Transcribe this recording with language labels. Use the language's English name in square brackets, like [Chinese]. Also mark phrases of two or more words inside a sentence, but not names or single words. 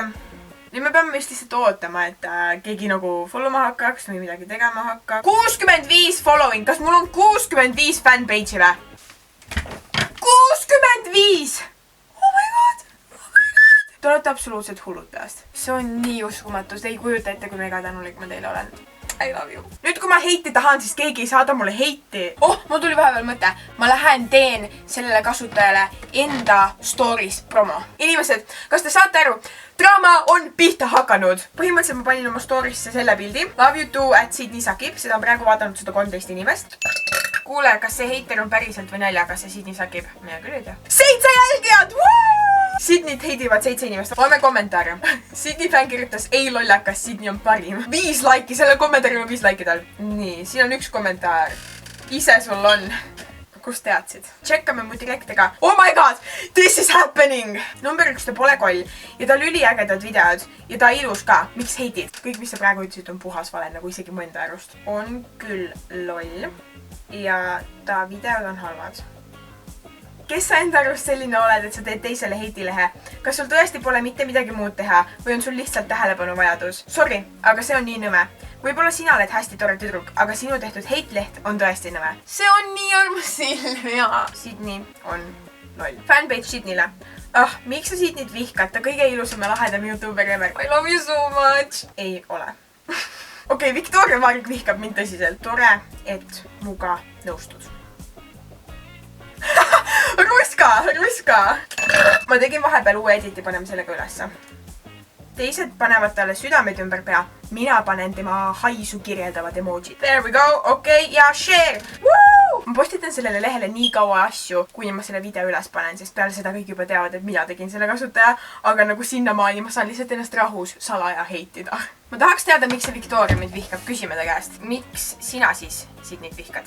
[Estonian] Nüüd me peame vist lihtsalt ootama, et keegi nagu followma hakkaks või midagi tegema hakka. 65 following! Kas mul on 65 fanpage'i või? 65! Te olete absoluutselt hullud peast. See on nii uskumatu. Te ei kujuta ette, kui mega tänulik ma teile olen. [English] I love you. [Estonian] Nüüd, kui ma heiti tahan, siis keegi ei saada mulle heiti. Mul tuli vahepeal mõte. Ma lähen teen sellele kasutajale enda stories promo. Inimesed, kas te saate aru? Draama on pihta hakanud. Põhimõtteliselt ma panin oma storiesse selle pildi. [English] Love you too at Sydney Sakib. [Estonian] Seda on praegu vaadanud 113 inimest. Kuule, kas see heiter on päriselt või naljaga, see Sydney Sakib? Mina küll ei tea. 7 jälgijad! Sydney't heidivad 7 inimest. Loeme kommentaare. Sydney fänn kirjutas, ei lollakas, Sydney on parim. 5 laiki, selle kommentaari on 5 laiki tal. Nii, siin on üks kommentaar. Ise sul on. Kus teadsid? Tšekkame mu direktiga. [English] Oh my god, this is happening! Number 1, [Estonian] ta pole koll. Ja ta üliägedad videod. Ja ta ilus ka. Miks heidid? Kõik, mis sa praegu ütlesid, on puhas vale, nagu isegi mu enda arust. On küll loll. Ja ta videod on halvad. Kes sa enda arust selline oled, et sa teed teisele heitilehe? Kas sul tõesti pole mitte midagi muud teha või on sul lihtsalt tähelepanu vajadus? Sorry, aga see on nii nõme. Võib-olla sina oled hästi tore tüdruk, aga sinu tehtud heitleht on tõesti nõme. See on nii armas Silvia. Sydney on loll. Fanpage Sydneyle. Miks sa Sydneyt vihkad? Ta kõige ilusam ja lahedam YouTuber ever. [English] I love you so much. [Estonian] Ei ole. Okei, Viktoria Vaarik vihkab mind tõsiselt. Tore, et muga nõustud. Ruska! Ma tegin vahepeal uue editi, paneme sellega ülesse. Teised panevad talle südamed ümber pea. Mina panen tema haisu kirjeldavad emojid. [English] There we go, [Estonian] okei, ja share! Woo! Ma postitan sellele lehele nii kaua asju, kuni ma selle video üles panen, sest peale seda kõik juba teavad, et mina tegin selle kasutaja, aga nagu sinnamaani ma saan lihtsalt ennast rahus salaja heitida. Ma tahaks teada, miks see Viktoria mind vihkab, küsime ta käest. Miks sina siis Sydneyt vihkad?